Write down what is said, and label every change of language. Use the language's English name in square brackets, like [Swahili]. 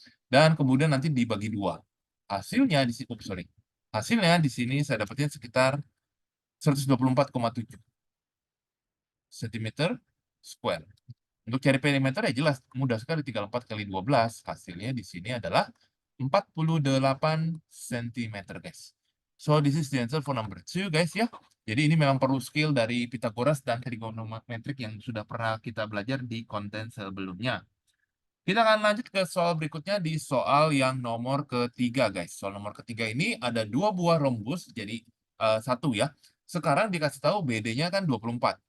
[Indonesian] Dan kemudian nanti dibagi 2. Hasilnya di sini, Hasilnya di sini saya dapatin sekitar 124,7 cm square. Untuk cari perimeter ya jelas mudah sekali, 34 kali 12. Hasilnya di sini adalah 48 cm guys. [English] So this is the answer for number 2 [Indonesian] guys ya. Jadi ini memang perlu skill dari Pythagoras dan trigonometrik yang sudah pernah kita belajar di konten sebelumnya. Kita akan lanjut ke soal berikutnya di soal yang nomor ketiga guys. Soal nomor ketiga ini ada 2 buah rhombus, jadi 1 ya. Sekarang dikasih tahu BD-nya kan 24.